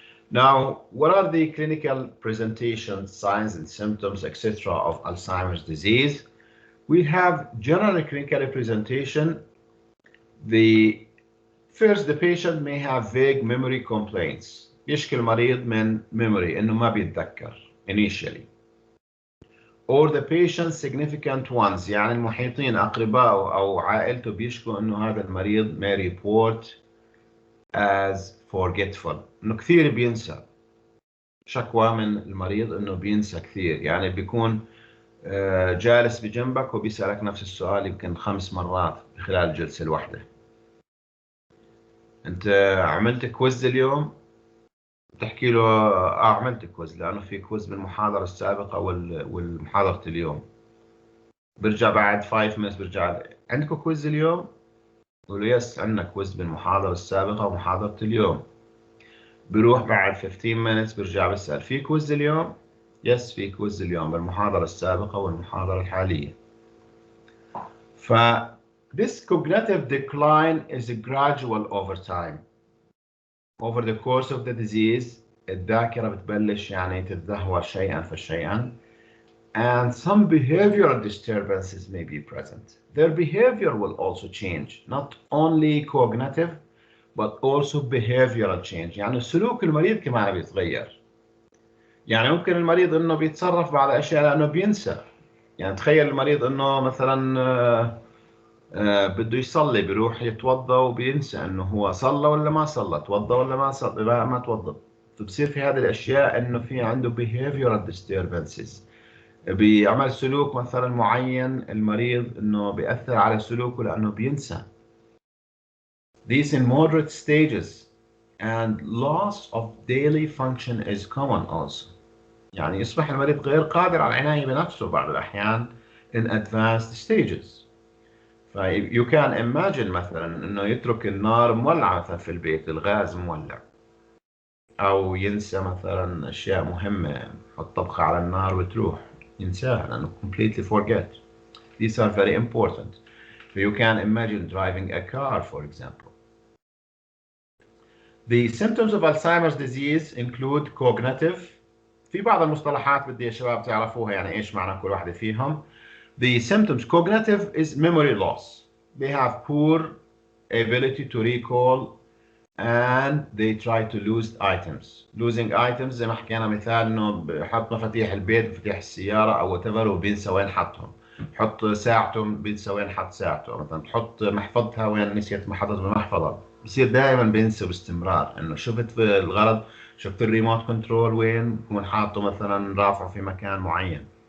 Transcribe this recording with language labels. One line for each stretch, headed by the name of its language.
English: Now, what are the clinical presentations, signs and symptoms, etc. of Alzheimer's disease? We have general clinical presentation. The patient may have vague memory complaints.
Arabic: يشكي المريض من memory إنه ما بيتذكر initially.
English: Or the patient's significant ones
Arabic: يعني المحيطين أقربائه أو عائلته بيشكوا إنه هذا المريض
English: may report as forgetful
Arabic: إنه كثير بينسى. شكوى من المريض إنه بينسى كثير، يعني بيكون جالس بجنبك وبيسألك نفس السؤال يمكن 5 مرات خلال الجلسة الواحدة. أنت عملت كويز اليوم؟ تحكي له عملت كويز لأنه في كويز بالمحاضرة السابقة والمحاضرة اليوم. برجع بعد 5 minutes برجع عندكم كويز اليوم؟ يقول له يس عندنا كويز بالمحاضرة السابقة ومحاضرة اليوم. بروح بعد 15 minutes برجع بسأل في كويز اليوم؟ يس في كويز اليوم بالمحاضرة السابقة والمحاضرة الحالية.
English: ف this cognitive decline is gradual over time. Over the course of the disease
Arabic: الذاكرة بتبلش يعني تتدهور شيئا فشيئا.
English: And some behavioral disturbances may be present. Their behavior will also change, not only cognitive but also behavioral change.
Arabic: يعني سلوك المريض كمان بيتغير. يعني ممكن المريض انه بيتصرف بعض الاشياء لانه بينسى. يعني تخيل المريض انه مثلا بده يصلي، بيروح يتوضا وبينسى انه هو صلى ولا ما صلى، توضا ولا ما صلى، ما توضا. فبصير في هذه الاشياء انه في عنده behavioral disturbances. بيعمل سلوك مثلا معين المريض انه بيأثر على سلوكه لانه بينسى.
English: These in moderate stages and loss of daily function is common also.
Arabic: يعني يصبح المريض غير قادر على العناية بنفسه بعض الأحيان
English: in advanced stages. you can imagine
Arabic: مثلا انه يترك النار مولعة مثلا في البيت، الغاز مولع، او ينسى مثلا اشياء مهمة، يحط طبخة على النار وتروح ينساها لانه
English: completely forget. These are very important. So you can imagine driving a car for example. The symptoms of Alzheimer's disease include cognitive.
Arabic: في بعض المصطلحات بدي يا شباب تعرفوها يعني ايش معنى كل واحدة فيهم.
English: The symptoms cognitive is memory loss. They have poor ability to recall and they try to lose items. Losing items
Arabic: زي ما حكينا مثال انه بحط مفاتيح البيت، مفاتيح السيارة او whatever وبينسى وين حطهم. حط ساعته بينسى وين حط ساعته، مثلا تحط محفظتها وين نسيت محفظة بالمحفظة. بصير دائما بينسى باستمرار انه شفت في الغرض، شفت الريموت كنترول وين، بكون حاطه مثلا رافعه في مكان معين.